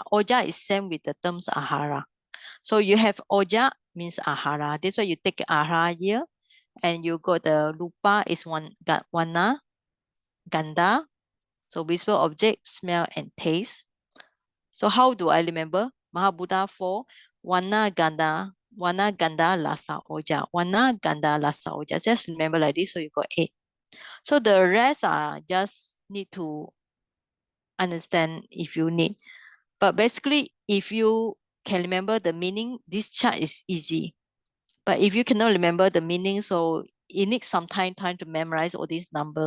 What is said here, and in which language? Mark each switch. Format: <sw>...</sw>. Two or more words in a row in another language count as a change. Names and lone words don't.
<en>Oja is same with the terms Ahara. So you have Oja means Ahara. This why you take Ahara here. And you got the Rupa is</en> <sa>Varna, Gandha.</sa> <en>So visible object, smell, and taste. So how do I remember?</en> <sa>Mahabhuta 4, Varna, Gandha, Rasa, Oja. Varna, Gandha, Rasa, Oja.</sa> <en>Just remember like this, so you got 8. So the rest are just need to understand if you need. But basically, if you can remember the meaning, this chart is easy. But if you cannot remember the meaning, so it needs some time to memorize all these numbers.</en>